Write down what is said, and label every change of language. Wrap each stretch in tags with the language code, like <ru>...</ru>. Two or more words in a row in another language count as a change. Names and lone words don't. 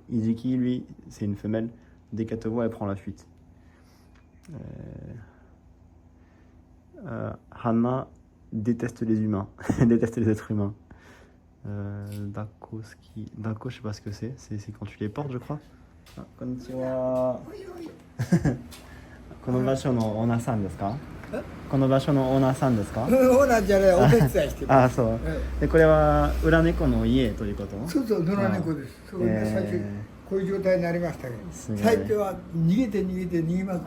<fr>Iziki, lui, c'est une femelle. Dès qu'elle te voit, elle prend la fuite. Hana déteste les humains. Déteste les êtres humains. Dakoski. Dako, je sais pas ce que c'est. C'est quand tu les portes, je crois.</fr> <ja>Ah, konnichiwa. この場所のオーナーさんですか？この場所のオーナーさんですか？オーナーじゃない、お手伝いしてる。あ、そう。で、これは裏猫の家ということ？そうそう、野良猫です。それで最初こういう状態になりましたけど、最初は逃げて逃げまくって。</ja>